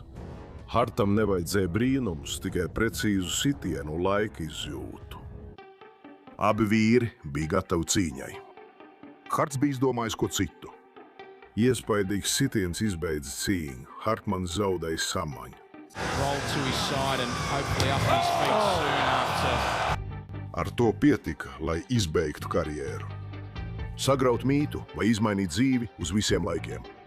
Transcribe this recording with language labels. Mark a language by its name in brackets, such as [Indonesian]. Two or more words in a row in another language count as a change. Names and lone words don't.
[Latvian] Hartam nevajadzēja brīnums, tikai precīzu sitienu un laika izjūtu. Abi vīri bija gatavi cīņai. Harts bija izdomājis ko citu. Iespaidīgs sitiens izbeidza cīņu, Hartmans zaudēja samaņu. [English] Roll to his side and hopefully up his feet soon after. [Latvian] Ar to pietika, lai izbeigtu karjeru. Sagraut mītu vai izmainīt dzīvi uz visiem laikiem.